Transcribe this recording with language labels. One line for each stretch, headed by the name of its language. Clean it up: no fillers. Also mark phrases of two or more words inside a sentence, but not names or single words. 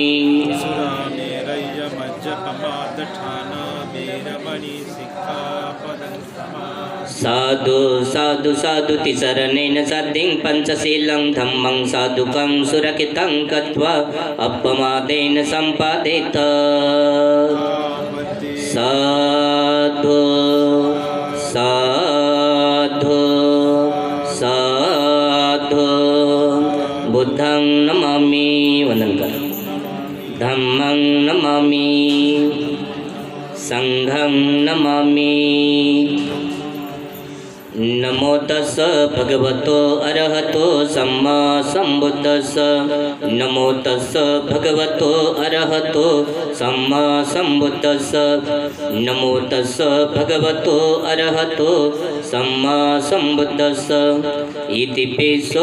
Pali: साधु साधु साधु तिसरणेन साधिं पंचशीलं धम्मं साधुकं सुरक्षितं कृत्वा अपमादेन सम्पादेत साधु साधु साधु बुद्धं नमामि
Hindi: वंदन कर
Pali: धम्मं नमामि संघं नमामि नमो तस् भगवतो अरहतो सम्मा सम्बुद्धस्स नमो तस् भगवतो अरहतो सम्मा सम्बुद्धस्स नमो तस् भगवतो अरहतो सम्मा सम्बुद्धस्स इति पेसो